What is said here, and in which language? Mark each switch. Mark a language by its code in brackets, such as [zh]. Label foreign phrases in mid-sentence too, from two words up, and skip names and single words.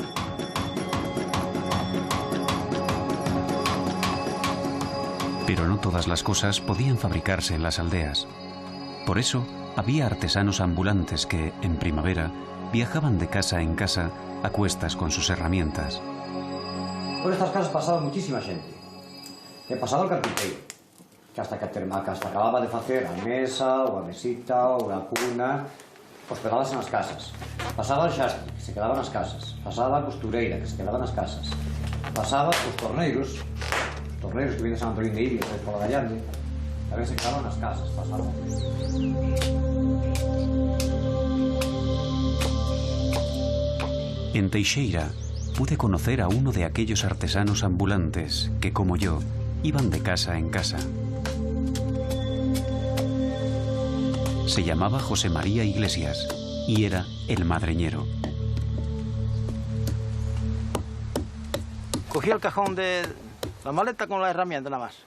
[es] Pero no todas las cosas podían fabricarse en las aldeas. Por eso, había artesanos ambulantes que, en primavera, viajaban de casa en casa a cuestas con sus herramientas. [gl] Por estas casas pasaba muchísima xente. E pasaba o carpinteiro, que hasta acababa de facer a mesa, ou a mesita, ou a cuna, hospedábase nas casas. Pasaba o xastre, que se quedaba nas casas. Pasaba a costureira, que se quedaba nas casas. Pasaba os torneiros que [es] vienen de San Antolín de Iria, por la Gallande, [gl] tamén se quedaban nas casas. Pasaban. [es] En Teixeira pude conocer a uno de aquellos artesanos ambulantes que, como yo, iban de casa en casa. Se llamaba José María Iglesias y era el madreñero. Cogí el cajón de la maleta con la herramienta nada más.